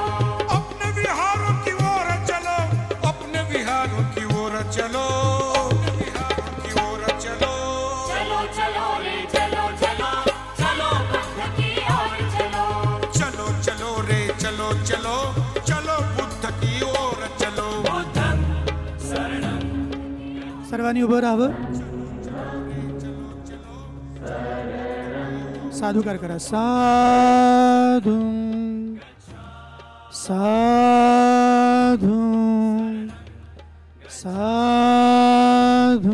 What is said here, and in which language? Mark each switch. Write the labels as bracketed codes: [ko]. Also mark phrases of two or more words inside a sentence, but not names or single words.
[hi] अपने विहारों की ओर चलो, अपने विहारों की ओर चलो, अपने विहारों की ओर चलो। चलो चलो रे चलो चलो, चलो बुद्ध की ओर चलो। चलो चलो रे चलो चलो, चलो बुद्ध की ओर चलो। [pi] बुद्धं शरणं। [mr] सर्वांनी उभं राहावं. साधुकार करा. [pi] साधू साधू साधू.